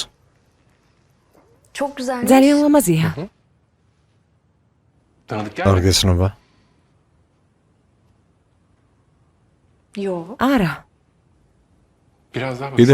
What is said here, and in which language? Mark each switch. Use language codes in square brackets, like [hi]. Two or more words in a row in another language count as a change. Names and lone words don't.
[tr] Çok güzelmiş. [ka] ძალიან ლამაზია. [tr] Tanıdık [ka] არ [tr] gelmedi. [ka] გესნობა? [tr] Yo. [ka] არა, [tr] Biraz daha bak.